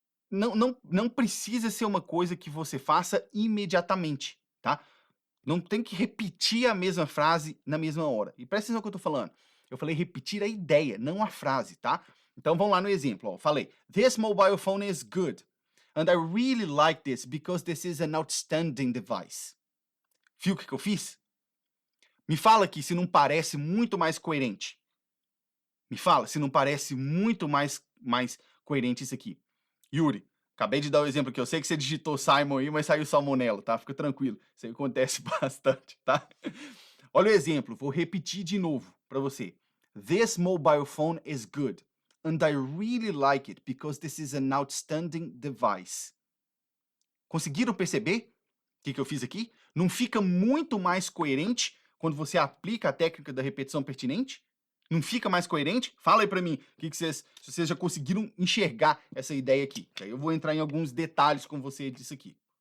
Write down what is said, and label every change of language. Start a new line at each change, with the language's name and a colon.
Portuguese: Não precisa ser uma coisa que você faça imediatamente, tá? Não tem que repetir a mesma frase na mesma hora. E presta atenção no que eu tô falando. Eu falei repetir a ideia, não a frase, tá? Então vamos lá no exemplo. Ó. Falei,
English: this mobile phone is good. And I really like this because this is an outstanding device.
Portuguese: Viu o que eu fiz? Me fala aqui se não parece muito mais coerente. Me fala se não parece muito mais coerente isso aqui. Yuri, acabei de dar o exemplo aqui. Eu sei que você digitou Simon aí, mas saiu Salmonella, tá? Fica tranquilo. Isso aí acontece bastante, tá? Olha o exemplo. Vou repetir de novo para você.
English: This mobile phone is good. And I really like it because this is an outstanding device.
Portuguese: Conseguiram perceber o que eu fiz aqui? Não fica muito mais coerente quando você aplica a técnica da repetição pertinente? Não fica mais coerente? Fala aí pra mim se vocês já conseguiram enxergar essa ideia aqui. Aí eu vou entrar em alguns detalhes com você disso aqui.